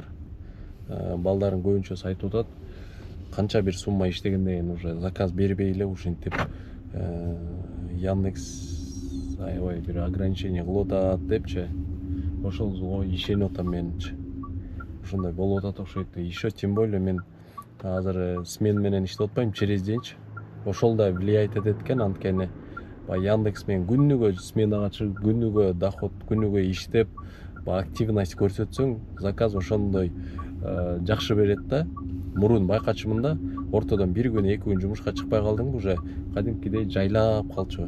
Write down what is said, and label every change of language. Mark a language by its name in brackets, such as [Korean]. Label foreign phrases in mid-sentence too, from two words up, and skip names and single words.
[Kyrgyz] Балдарын көбүнчөсү айтып атат, канча бир сумма иштегенден кийин уже заказ бербей эле ушинтип Яндекс аябай бир ограничение кылып атат депчи. Ошол ишенип атам менчи. Ушундай болуп атат окшойт. [Russian] Еще тем более [Kyrgyz] мен азыр смен менен иштеп атпайм, через денчи. Ошол да влиять этет экен, анткени Яндекс менен күнүгө сменага чыгып, күнүгө доход, күнүгө иштеп, активность көрсөтсөң, заказ ошондой жакшы берет да. Мурун байкачымын да, ортодон бир күн, 2 күн жумушка чыкпай калдым, уже кадимкидей жайлап калчу.